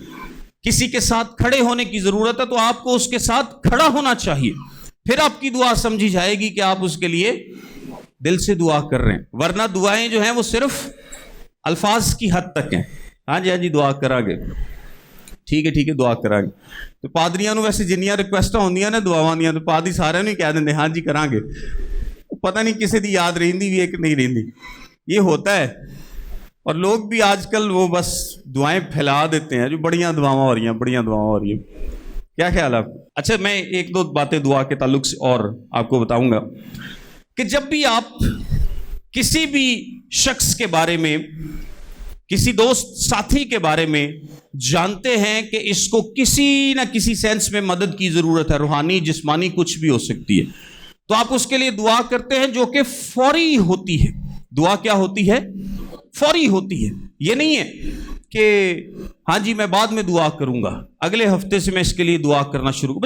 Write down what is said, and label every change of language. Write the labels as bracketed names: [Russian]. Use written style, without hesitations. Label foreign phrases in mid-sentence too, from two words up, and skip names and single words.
[Urdu] کسی کے ساتھ کھڑے ہونے کی ضرورت ہے تو آپ کو اس کے ساتھ کھڑا ہونا چاہیے. پھر آپ کی دعا سمجھی جائے گی کہ آپ اس کے لیے دل سے دعا کر رہے ہیں. ورنہ دعائیں جو ہیں وہ صرف الفاظ کی حد تک ہیں. [Punjabi] ہاں جی دعا کرا گے، ٹھیک ہے دعا کرا گے. تو پادریاں نو ویسے جنیاں ریکویسٹاں ہوندیاں نے دعاواں دیاں تو پادری سارے نوں ہی کہہ دیندے ہاں جی کراں گے. پتہ نہیں کسی دی یاد رہندی بھی ہے کہ نہیں رہندی. [Urdu] یہ ہوتا ہے. اور لوگ بھی آج کل وہ بس دعائیں پھیلا دیتے ہیں جو [Punjabi] بڑیاں دعاواں [Urdu] ہو رہی ہیں. کیا خیال ہے آپ؟ اچھا میں ایک دو باتیں دعا کے تعلق سے اور آپ کو بتاؤں گا کہ جب بھی آپ کسی بھی شخص کے بارے میں کسی دوست ساتھی کے بارے میں جانتے ہیں کہ اس کو کسی نہ کسی سینس میں مدد کی ضرورت ہے، روحانی جسمانی کچھ بھی ہو سکتی ہے، تو آپ اس کے لیے دعا کرتے ہیں جو کہ فوری ہوتی ہے. دعا کیا ہوتی ہے؟ فوری ہوتی ہے. یہ نہیں ہے کہ ہاں جی میں بعد میں دعا کروں گا، اگلے ہفتے سے میں اس کے لیے دعا کرنا شروع کروں.